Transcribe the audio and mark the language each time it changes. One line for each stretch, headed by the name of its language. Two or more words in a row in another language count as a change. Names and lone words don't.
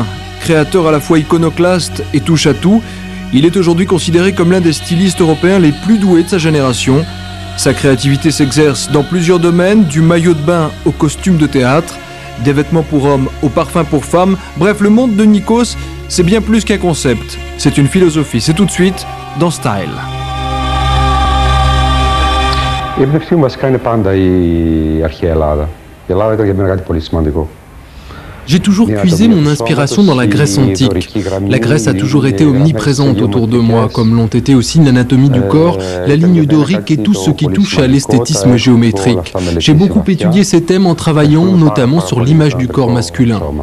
French: Créateur à la fois iconoclaste et touche-à-tout, il est aujourd'hui considéré comme l'un des stylistes européens les plus doués de sa génération. Sa créativité s'exerce dans plusieurs domaines, du maillot de bain au costume de théâtre, des vêtements pour hommes au parfum pour femmes. Bref, le monde de Nikos, c'est bien plus qu'un concept. C'est une philosophie. C'est tout de suite dans Style.
Greek: Η έμπνευσή μου βασικά είναι πάντα η αρχαία Ελλάδα. Η Ελλάδα ήταν για μένα κάτι πολύ σημαντικό.
French: J'ai toujours puisé mon inspiration dans la Grèce antique. La Grèce a toujours été omniprésente autour de moi, comme l'ont été aussi l'anatomie du corps, la ligne dorique et tout ce qui touche à l'esthétisme géométrique. J'ai beaucoup étudié ces thèmes en travaillant notamment sur l'image du corps masculin.